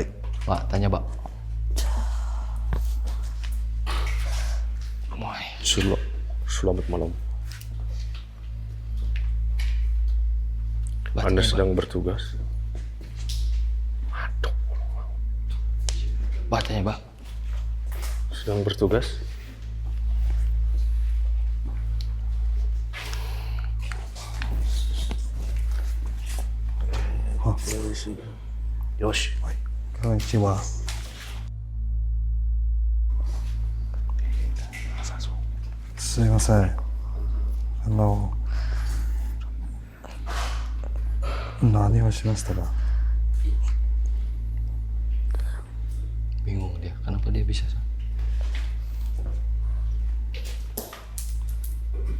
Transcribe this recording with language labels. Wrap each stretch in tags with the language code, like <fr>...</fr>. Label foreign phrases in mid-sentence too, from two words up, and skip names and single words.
<id>Pak, tanya Pak. Moy. Selamat malam. Pak, Anda tanya, sedang bertugas? Pak, tanya Pak. Sedang bertugas?</id> <ja>Yoshi. Konnichiwa. Sumimasen. 何をしましたか?</ja> <id>Bingung dia, kenapa dia bisa?</id>